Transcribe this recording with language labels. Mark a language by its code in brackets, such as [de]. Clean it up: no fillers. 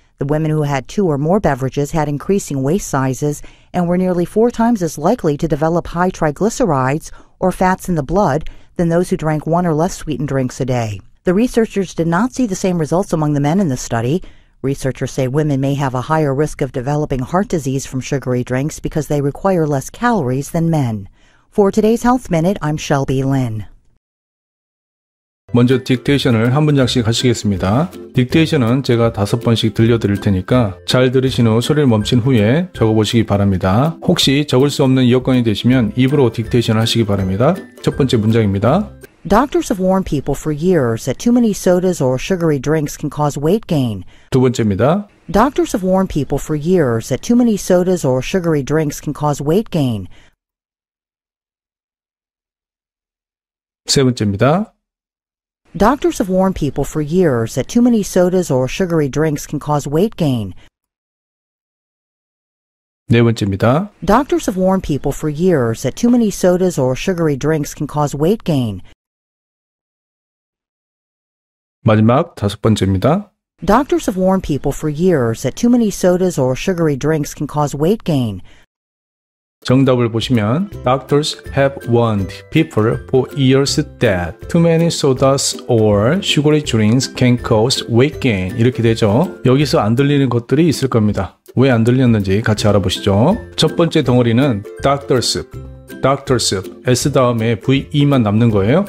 [en] The women who had 2 or more beverages had increasing waist sizes and were nearly 4 times as likely to develop high triglycerides or fats in the blood than those who drank 1 or less sweetened drinks a day. The researchers did not see the same results among the men in the study. Researchers say women may have a higher risk of developing heart disease from sugary drinks because they require less calories than men. For today's Health Minute, I'm Shelby Lynn. [ko] 먼저 딕테이션을 한 문장씩 하시겠습니다. 딕테이션은 제가 5번씩 들려드릴 테니까 잘 들으신 후 소리를 멈춘 후에 적어보시기 바랍니다. 혹시 적을 수 없는 여건이 되시면 입으로 딕테이션을 하시기 바랍니다. 첫 번째 문장입니다. [en] Doctors have warned people for years that too many sodas or sugary drinks can cause weight gain. [ko] 두 번째입니다. [en] Doctors have warned people for years that too many sodas or sugary drinks can cause weight gain. [ko] 세 번째입니다. [en] Doctors have warned people for years that too many sodas or sugary drinks can cause weight gain. [ko] 네 번째입니다. [en] Doctors have warned people for years that too many sodas or sugary drinks can cause weight gain. [ko] 마지막 다섯 번째입니다. [en] Doctors have warned people for years that too many sodas or sugary drinks can cause weight gain. [ko] 정답을 보시면 [en] Doctors have warned people for years that too many sodas or sugary drinks can cause weight gain [ko] 이렇게 되죠. 여기서 안 들리는 것들이 있을 겁니다. 왜 안 들렸는지 같이 알아보시죠. 첫 번째 덩어리는 Doctors, S 다음에 VE만 남는 거예요.